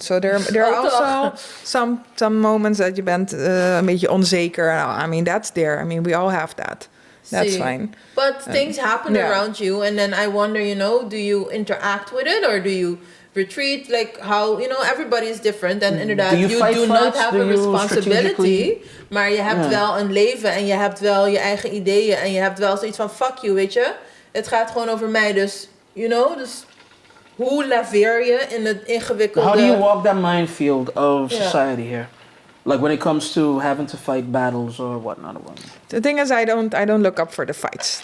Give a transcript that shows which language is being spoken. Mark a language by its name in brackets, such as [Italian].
[English] So there are also some moments that [Dutch] je bent een beetje onzeker. [English] I mean, that's there. I mean, we all have that. That's fine. But things happen around you, and then I wonder, do you interact with it or do you retreat? Like, how, everybody is different. [Dutch] And inderdaad, [English] you do not have a responsibility, [Dutch] maar je hebt wel een leven en je hebt wel je eigen ideeën en je hebt wel zoiets van, fuck you, weet je. Het gaat gewoon over mij, dus, dus hoe laveer je in het ingewikkelde... [English] How do you walk that minefield of society here? Like when it comes to having to fight battles or whatnot. The thing is, I don't look up for the fights.